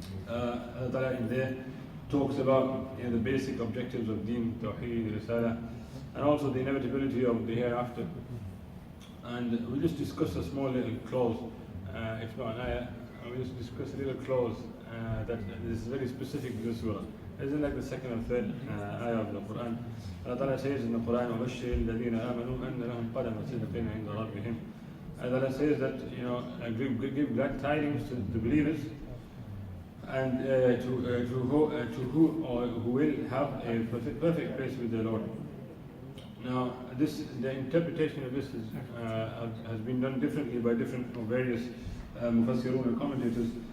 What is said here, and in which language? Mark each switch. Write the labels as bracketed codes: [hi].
[en] Allah Ta'ala in there talks about the basic objectives of Deen, Tawheed, Risala, and also the inevitability of the hereafter. And we'll just discuss a small little clause, if not an ayah, and we'll just discuss a little clause that is very specific to the surah. It isn't like the second or third ayah of the Quran. [ar] Allah Ta'ala says in the Quran, وَبَشِّرِ الَّذِينَ آمَنُوا أَنَّ لَهُمْ قَدَمَ صِدْقٍ عِنْدَ رَبِّهِمْ. [en] Allah says that, give glad tidings to the believers, and who will have a perfect place with their Lord. Now, the interpretation of this has been done differently by various mufassirun and commentators.